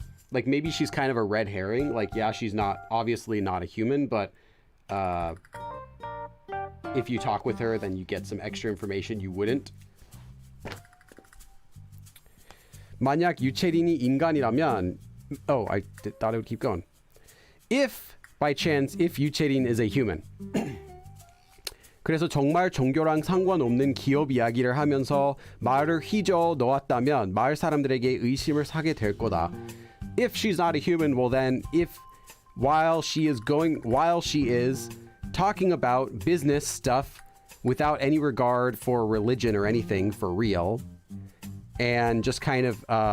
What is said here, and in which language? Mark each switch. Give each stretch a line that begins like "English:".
English: Like maybe she's kind of a red herring. Like, yeah, she's obviously not a human, but if you talk with her, then you get some extra information you wouldn't.
Korean: 만약 유채린이 인간이라면,
English: I thought it would keep going. If by chance, if 유채린 is a human.
Korean: 그래서 정말 종교랑 상관없는 기업 이야기를 하면서 마을을 휘저어 놓았다면 마을 사람들에게 의심을 사게 될 거다.
English: If she's not a human, well then, while she is talking about business stuff without any regard for religion or anything for real, and just kind of